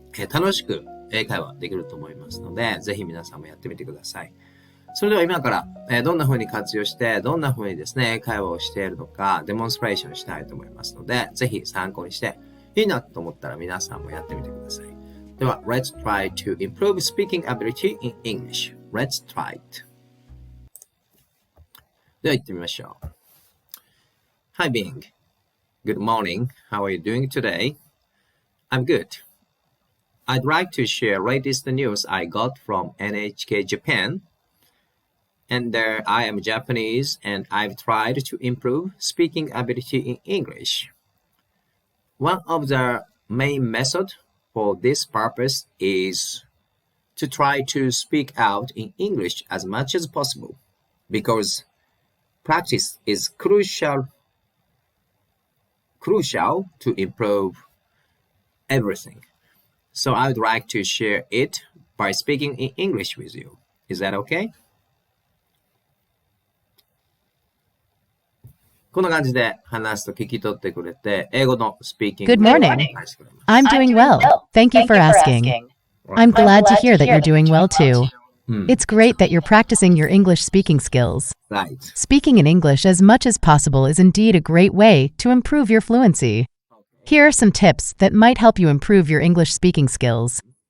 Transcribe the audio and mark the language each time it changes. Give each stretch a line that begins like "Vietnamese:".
Japanese: 楽しく英会話できると思いますので、ぜひ皆さんもやってみてください。それでは今から、どんな風に活用して、どんな風にですね、英会話をしているのか、デモンストレーションしたいと思いますので、ぜひ参考にして、いいなと思ったら皆さんもやってみてください。では、
English: Let's try to improve speaking ability in English. Let's try it.
Japanese: では行ってみましょう。
English: Hi Bing. Good morning. How are you doing today? I'm good.I'd like to share latest news I got from NHK Japan. And I am Japanese and I've tried to improve speaking ability in English. One of the main methods for this purpose is to try to speak out in English as much as possible because practice is crucial to improve everything.So I would like to share it by speaking in English with you. Is that okay?
Japanese: こんな感じで話すと聞き取ってくれて、英語のスピーキング
English: Good morning. I'm doing well. Thank you for asking. I'm glad to hear that you're doing well too. It's great that you're practicing your English speaking skills. Right. Speaking in English as much as possible is indeed a great way to improve your fluency. Here are some tips that might help you improve your English speaking skills.